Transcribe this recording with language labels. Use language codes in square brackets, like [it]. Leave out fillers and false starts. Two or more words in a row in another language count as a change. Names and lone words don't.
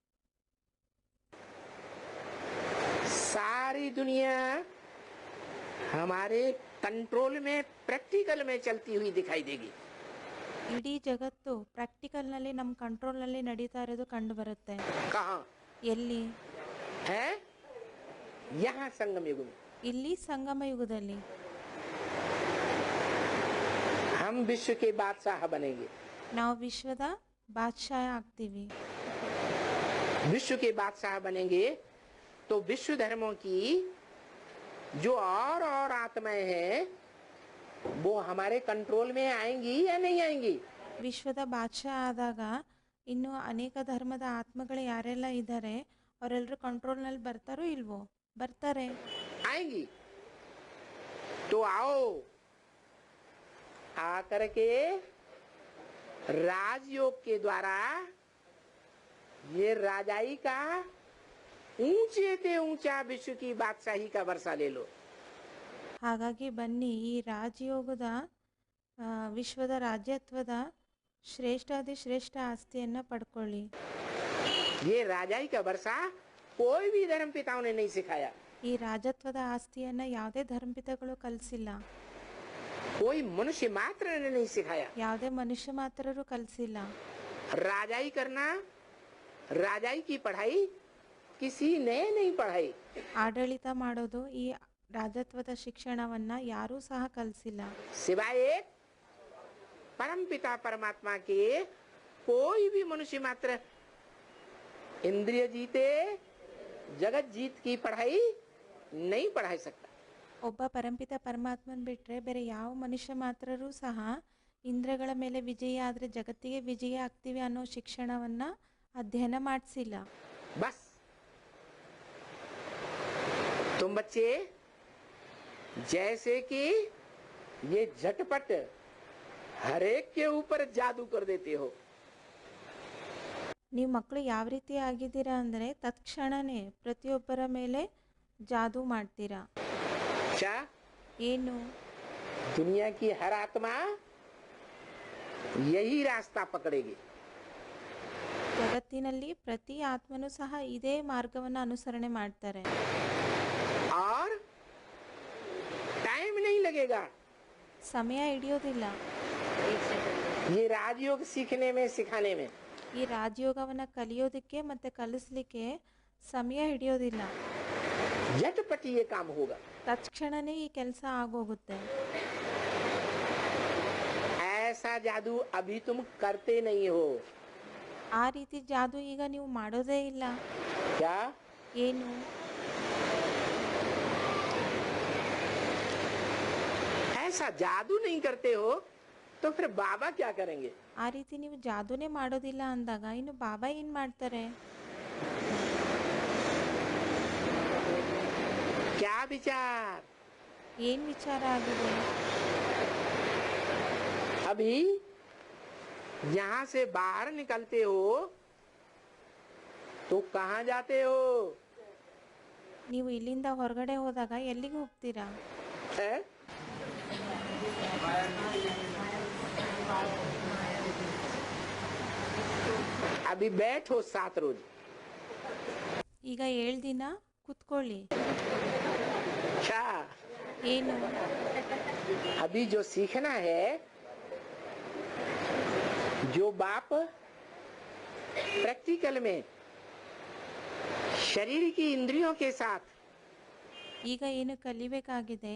[hi] सारी दुनिया हमारे कंट्रोल में, प्रैक्टिकल में चलती हुई दिखाई देगी। [kn] ಇಡೀ ಜಗತ್ತು ಪ್ರಾಕ್ಟಿಕಲ್ನಲ್ಲಿ ನಮ್ಮ ಕಂಟ್ರೋಲ್ನಲ್ಲಿ ನಡೀತಾ ಇರೋದು ಕಂಡು ಬರುತ್ತೆ. [hi] कहाँ [kn] ಎಲ್ಲಿ? [hi] है? यहाँ संगम युग में [kn] ಇಲ್ಲಿ ಸಂಗಮ ಯುಗದಲ್ಲಿ [hi] हम विश्व के बादशाह बनेंगे। [kn] ನಾವು ವಿಶ್ವದ ಬಾದ್ಶಾಹ ಆಗ್ತೀವಿ. [hi] विश्व के बादशाह बनेंगे तो विश्व धर्मों की जो और आत्माएं हैं वो हमारे कंट्रोल में आएंगी या नहीं आएंगी? [kn] ವಿಶ್ವದ ಬಾದ್ಶಾಹ ಆದಾಗ ಇನ್ನು ಅನೇಕ ಧರ್ಮದ ಆತ್ಮಗಳು ಯಾರೆಲ್ಲ ಇದ್ದಾರೆ ಅವರೆಲ್ಲರೂ ಕಂಟ್ರೋಲ್ನಲ್ಲಿ ಬರ್ತಾರೋ ಇಲ್ವೋ? ಬರ್ತಾರೆ. [hi] आएंगी। तो आओ, आकर के राजयोग के द्वारा ये राजाई का ऊंचे ते ऊंचा विश्व की बादशाही का वर्षा ले लो। [kn] ಹಾಗಾಗಿ ಬನ್ನಿ, ಈ ರಾಜಯೋಗದ ವಿಶ್ವದ ರಾಜ್ಯತ್ವದ ಶ್ರೇಷ್ಠಾದಿ ಶ್ರೇಷ್ಠ ಆಸ್ತಿಯನ್ನು ಪಡ್ಕೊಳ್ಳಿ. [hi] ये राजाई का वर्षा कोई भी धर्म पिताओं ने नहीं सिखाया, [kn] ಈ ರಾಜತ್ವದ ಆಸ್ತಿಯನ್ನು ಯಾವುದೇ ಧರ್ಮಪಿತಗಳು ಕಲಿಸಿಲ್ಲ, [hi] कोई मनुष्य मात्र ने नहीं सिखाया। [kn] ಯಾವುದೇ ಮನುಷ್ಯ ಮಾತ್ರರು ಕಲಿಸಿಲ್ಲ. [hi] राजाई करना, राजाई की पढ़ाई किसी ने नहीं पढ़ाई। [kn] ಆಡಳಿತ ಮಾಡೋದು, ಈ ರಾಜತ್ವದ ಶಿಕ್ಷಣವನ್ನ ಯಾರೂ ಸಹ ಕಲಿಸಿಲ್ಲ. [hi] सिवाय एक परम पिता परमात्मा के कोई भी मनुष्य मात्र इंद्रिय जीते जगत जीत की पढ़ाई नहीं पढ़ा सकता। [kn] ಒಬ್ಬ ಪರಂಪಿತ ಪರಮಾತ್ಮನ್ ಬಿಟ್ರೆ ಬೇರೆ ಯಾವ ಮನುಷ್ಯ ಮಾತ್ರರೂ ಸಹ ಇಂದ್ರಗಳ ಮೇಲೆ ವಿಜಯ ಆದರೆ ಜಗತ್ತಿಗೆ ವಿಜಯ ಆಗ್ತೀವಿ ಅನ್ನೋ ಶಿಕ್ಷಣವನ್ನ ಅಧ್ಯಯನ ಮಾಡಿಸಿಲ್ಲ. [hi] बस तुम बच्चे जैसे कि ये झटपट हर एक के ऊपर जादू कर देते हो। [kn] ನೀವು ಮಕ್ಕಳು ಯಾವ ರೀತಿ ಆಗಿದ್ದೀರಾ ಅಂದರೆ ತತ್ಕ್ಷಣನೇ ಪ್ರತಿಯೊಬ್ಬರ ಮೇಲೆ ಜಾದೂ ಮಾಡ್ತೀರಾ. [hi] क्या? [kn] ಏನು? [hi] दुनिया की हर आत्मा यही रास्ता पकड़ेगी। [kn] ಜಗತ್ತಿನಲ್ಲಿ ಪ್ರತಿ ಆತ್ಮನೂ ಸಹ ಇದೇ ಮಾರ್ಗವನ್ನು ಅನುಸರಣೆ ಮಾಡ್ತಾರೆ. [hi] और टाइम नहीं लगेगा। [kn] ಸಮಯ ಹಿಡಿಯೋದಿಲ್ಲ. [hi] ये राजयोग सीखने में सिखाने में [kn] ಈ ರಾಜಯೋಗವನ್ನು ಕಲಿಯೋದಕ್ಕೆ ಮತ್ತು ಕಲಿಸ್ಲಿಕ್ಕೆ ಸಮಯ ಹಿಡಿಯೋದಿಲ್ಲ. [hi] झटपट ये काम होगा। [kn] ತಕ್ಷಣನೇ ಈ ಕೆಲಸ ಆಗೋಗುತ್ತೆ. [hi] ऐसा जादू अभी तुम करते नहीं हो। [kn] ಆ ರೀತಿ ಜಾದು ಈಗ ನೀವು ಮಾಡೋದೇ ಇಲ್ಲ. [hi] क्या? [kn] ಏನು? [hi] ऐसा जादू नहीं करते हो तो फिर बाबा क्या करेंगे? [kn] ಆ ರೀತಿ ನೀವು ಜಾದೂನೇ ಮಾಡೋದಿಲ್ಲ ಅಂದಾಗ ಇನ್ನು ಬಾಬಾ ಏನು ಮಾಡ್ತಾರೆ? [hi] क्या विचार? [kn] ಏನು ವಿಚಾರ ಆಗಿದೆ? [hi] अभी यहाँ से बाहर निकलते हो तो कहाँ जाते हो? [kn] ನೀವು ಇಲ್ಲಿಂದ ಹೊರಗಡೆ ಹೋದಾಗ ಎಲ್ಲಿಗೆ ಹೋಗ್ತೀರಾ? [hi] है? अभी बैठो 7 रोज। [kn] ಈಗ 7 ದಿನ ಕುತ್ಕೊಳ್ಳಿ. [hi] अच्छा, [kn] ಏನು? [hi] अभी जो सीखना है, जो बाप प्रैक्टिकल में शरीर की इंद्रियों के साथ [kn] ಈಗ ಏನು ಕಲಿಬೇಕಾಗಿದೆ?